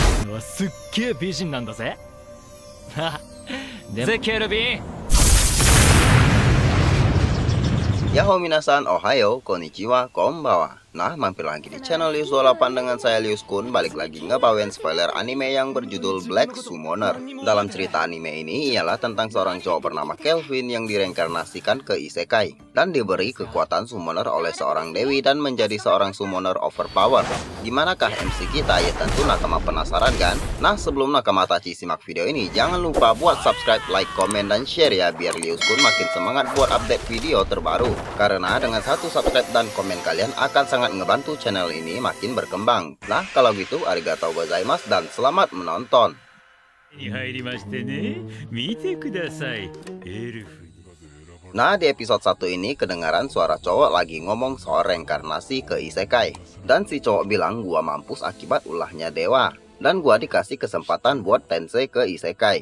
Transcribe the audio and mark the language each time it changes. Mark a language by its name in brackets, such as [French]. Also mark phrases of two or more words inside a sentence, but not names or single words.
[Japanese] はすっげえ美人なんだぜ。でケルビン。ヤッホー皆さん、おはよう、こんにちは、こんばんは. [Indonesian] Nah, mampir lagi di channel Lius28 dengan saya Lius Kun. Balik lagi ngebawain spoiler anime yang berjudul Black Summoner. Dalam cerita anime ini ialah tentang seorang cowok bernama Kelvin yang direinkarnasikan ke isekai dan diberi kekuatan summoner oleh seorang dewi dan menjadi seorang [English] summoner overpower. [Indonesian] Gimanakah MC kita? Ya tentu nakama penasaran kan? Nah, sebelum nakama Tachi simak video ini, jangan lupa buat [English] subscribe, like, [Indonesian] komen, dan share ya, biar Lius Kun makin semangat buat update video terbaru. Karena dengan satu subscribe dan komen kalian akan sangat ngebantu channel ini makin berkembang. Nah, kalau gitu [Japanese] ありがとうございます [Indonesian] dan selamat menonton. Nah, di episode 1 ini kedengaran suara cowok lagi ngomong soal reinkarnasi ke isekai. Dan si cowok bilang gua mampus akibat ulahnya dewa. Dan gua dikasih kesempatan buat tensei ke isekai.